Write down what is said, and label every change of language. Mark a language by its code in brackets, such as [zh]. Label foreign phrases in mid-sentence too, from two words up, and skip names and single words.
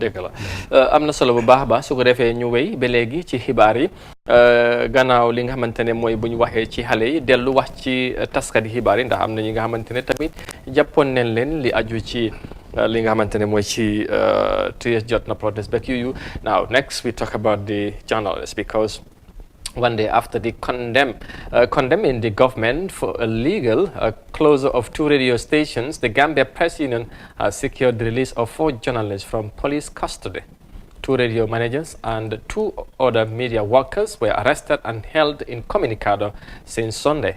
[wo] dëgg la am na solo bu baax a baax su ko defee ñu wéy ba léegi ci xibaar yi gannaaw li nga xamante ne mooy bu ñu waxee ci xale yi dellu wax ci taskati xibaar yi ndax am na ñi nga xamante ne tamit jàppoon nañ leen li aju ci li nga xamante ne mooy ci TS Jotna protest beeg yooyu. [en] Now next we talk about the journalists because one day after the condemning the government for illegal closure of 2 radio stations, the Gambia Press Union has secured the release of 4 journalists from police custody. 2 radio managers and 2 other media workers were arrested and held incommunicado since Sunday.